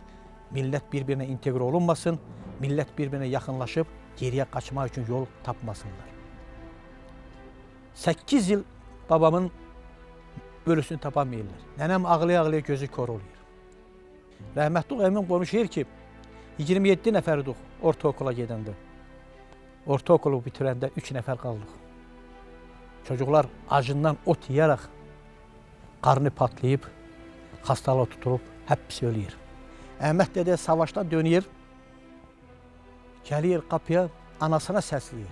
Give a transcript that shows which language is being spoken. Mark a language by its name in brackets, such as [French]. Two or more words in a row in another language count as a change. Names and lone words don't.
[Turkish] Məqsəd millet birbirine entegre olunmasın, millet birbirine yakınlaşıp geriye kaçmak için [Azerbaijani] yol tapmasınlar. [Turkish] 8 yıl babamın ölüsünü tapamayırlar. Nenem ağlaya-ağlaya gözü kor oluyor. Rahmetli emin konuşuyor ki 27 [Azerbaijani] nəfərdik ortaokula gedəndə. Ortaokulu bitirəndə 3 nəfər qaldıq. [Turkish] Çocuklar acından ot [Azerbaijani] yiyərək qarnı patlayıb, [Turkish] hastalığı tutulub, hepsi ölüyor. [Azerbaijani] Əhməd dədə [Turkish] savaşdan dönüyor, [Azerbaijani] gəlir qapıya, anasına səsləyir.